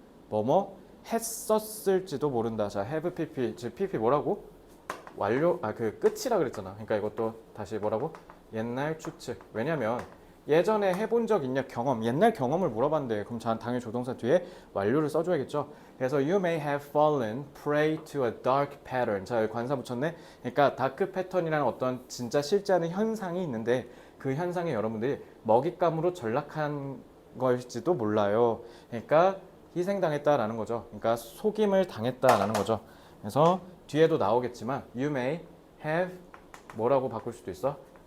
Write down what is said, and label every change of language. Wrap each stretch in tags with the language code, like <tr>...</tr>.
<ko>뭐뭐 했었을지도 모른다. 자, have pp. 즉 pp 뭐라고? 완료 그 끝이라 그랬잖아. 그러니까 이것도 다시 뭐라고? 옛날 추측. 왜냐면 예전에 해본 적 있냐 경험. 옛날 경험을 물어봤는데 그럼 당연히 조동사 뒤에 완료를 써줘야겠죠.</ko> <en>그래서 you may have fallen prey to a dark pattern.</en> <ko>자, 여기 관사 붙였네. 그러니까 다크 패턴이라는 어떤 진짜 실제하는 현상이 있는데 그 현상에 여러분들이 먹잇감으로 전락한 것일지도 몰라요. 그러니까 희생당했다라는 거죠. 그러니까 속임을 당했다라는 거죠. 그래서 뒤에도 나오겠지만 you may have 뭐라고 바꿀 수도 있어?</ko>